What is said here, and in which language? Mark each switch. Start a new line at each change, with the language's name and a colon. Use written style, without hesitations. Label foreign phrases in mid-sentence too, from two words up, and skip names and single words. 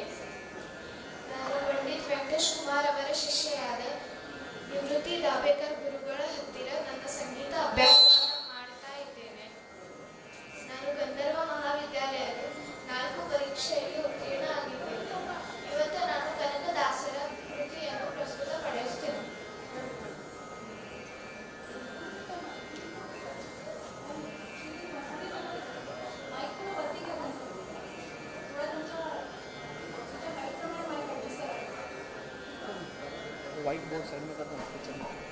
Kannada: ನಾನು ಪಂಡಿತ್ ವೆಂಕಟೇಶ್ ಕುಮಾರ್ ಅವರ ಶಿಷ್ಯೆಯಾದ ನಿವೃತ್ತಿ ದಾಬೇಕರ್ ಗುರುಗಳ ಹತ್ತಿರ ನನ್ನ ಸಂಗೀತ ಅಭ್ಯಾಸವನ್ನು ಮಾಡ್ತಾ ಇದ್ದೇನೆ. ನಾನು ಗಂಧರ್ವ ಮಹಾವಿದ್ಯಾಲಯದ 4 ಪರೀಕ್ಷೆಯಲ್ಲಿ ಉತ್ತೀರ್ಣ ಆಗಿದ್ದೇನೆ. ಇವತ್ತು ನಾನು ಕನಕದಾಸರ ಕೃತಿಯನ್ನು ಪ್ರಸ್ತುತಪಡಿಸುತ್ತೇನೆ.
English: white board
Hindi: साइड में कर दो किचन में.